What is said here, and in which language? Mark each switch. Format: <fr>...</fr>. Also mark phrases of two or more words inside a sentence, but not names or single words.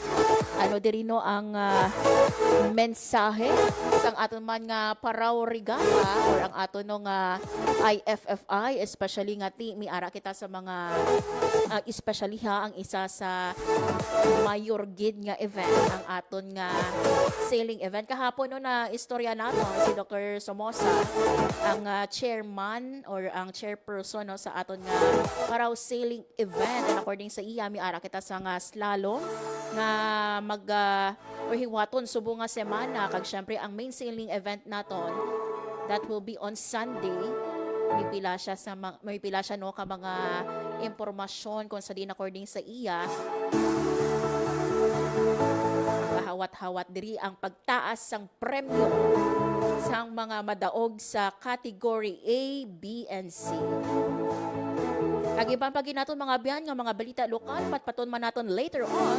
<hil>Ano diri no ang mensahe sang aton man nga Parao Regatta or ang aton no nga IFFI especially nga mi ara kita sa mga especially ang isa sa mayor gid nga event ang aton nga</hil> <en>sailing event</en> <hil>kahapon no na istorya nato si Dr. Somoza ang chairman or ang chairperson no sa aton nga Parao</hil> <en>sailing event</en> <hil>and according sa iya mi ara kita sa nga slalom nga or hiwaton subo nga semana kag syempre ang</hil> <en>main sailing event</en> <hil>naton</hil> <en>that will be on Sunday.</en> <hil>May pila siya no ka mga impormasyon kung sa din according sa iya kahawat-hawat diri ang pagtaas sang premyo sang mga madaog sa</hil> <en>category A, B, and C.</en> <hil>Kagiban pagi naton mga biyan nga mga balita lokal patpaton man naton</hil> <en>later on.</en>